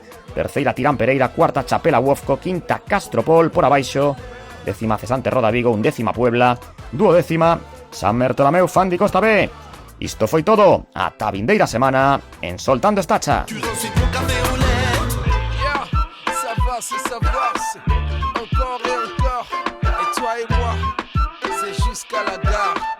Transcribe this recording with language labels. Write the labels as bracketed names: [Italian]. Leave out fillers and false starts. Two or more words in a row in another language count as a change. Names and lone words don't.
[Galician] Terceira Tirán Pereira, cuarta Chapela Wofco, quinta Castropol por abaixo, décima Cesante Roda Vigo, undécima Puebla, duodécima San Bertolomeu Fandi Costa B. Isto foi todo, ata a vindeira semana en Soltando Estacha. [French] Encore et encore, et toi et moi, c'est jusqu'à la gare.